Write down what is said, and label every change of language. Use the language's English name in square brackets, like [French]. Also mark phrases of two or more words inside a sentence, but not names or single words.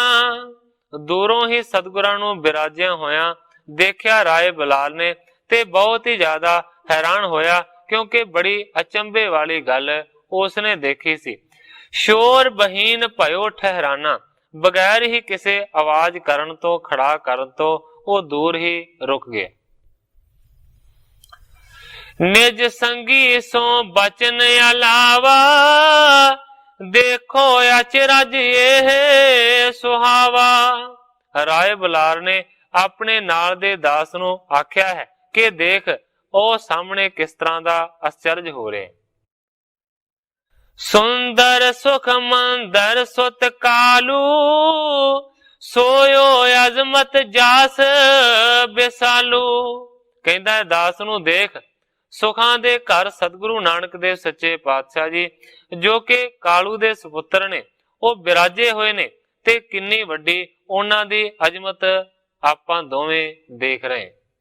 [Punjabi] ਦੂਰੋਂ ਹੀ ਸਤਿਗੁਰਾਂ ਨੂੰ ਬਿਰਾਜਿਆ ਹੋਇਆ ਦੇਖਿਆ ਰਾਏ ਬਲਾਲ ਨੇ ਤੇ ਬਹੁਤ ਹੀ ਜ਼ਿਆਦਾ ਹੈਰਾਨ ਹੋਇਆ, ਕਿਉਂਕਿ ਬੜੀ ਅਚੰਭੇ ਵਾਲੀ ਗੱਲ ਉਸਨੇ ਦੇਖੀ ਸੀ। [Braj] ਸ਼ੋਰ ਬਹੀਨ ਪਾਇਓ ਠਹਿਰਾਨਾ, [Punjabi] ਬਗੈਰ ਹੀ ਕਿਸੇ ਆਵਾਜ਼ ਕਰਨ ਤੋਂ, ਖੜਾ ਕਰਨ ਤੋਂ ਉਹ ਦੂਰ ਹੀ ਰੁਕ ਗਿਆ। [Braj] निज संगी सो बचन अलावा, देखो अचरज ये सुहावा। [Punjabi] ਰਾਏ ਬੁਲਾਰ ਨੇ ਆਪਣੇ ਨਾਲ ਦੇ ਦਾਸ ਨੂੰ ਆਖਿਆ ਹੈ ਕਿ ਦੇਖ ਉਹ ਸਾਹਮਣੇ ਕਿਸ ਤਰ੍ਹਾਂ ਦਾ ਅਚਰਜ ਹੋ ਰਿਹਾ। [Braj] ਸੁੰਦਰ ਸੁਖ ਮੰਦਰ ਸੁਤ ਕਾਲੂ, ਸੋਇਓ ਅਜ਼ਮਤ ਜਾਸ ਬਿਸਾਲੂ। [Punjabi] ਕਹਿੰਦਾ ਦਾਸ ਨੂੰ ਦੇਖ ਸੁਖਾਂ ਦੇ ਘਰ ਸਤਿਗੁਰੂ ਨਾਨਕ ਦੇਵ ਸੱਚੇ ਪਾਤਸ਼ਾਹ ਜੀ ਜੋ ਕਿ ਕਾਲੂ ਦੇ ਸੁਪੁੱਤਰ ਨੇ ਉਹ ਬਿਰਾਜੇ ਹੋਏ ਨੇ ਤੇ ਕਿੰਨੀ ਵੱਡੀ ਉਹਨਾਂ ਦੀ ਅਜ਼ਮਤ ਆਪਾਂ ਦੋਵੇਂ ਦੇਖ ਰਹੇ।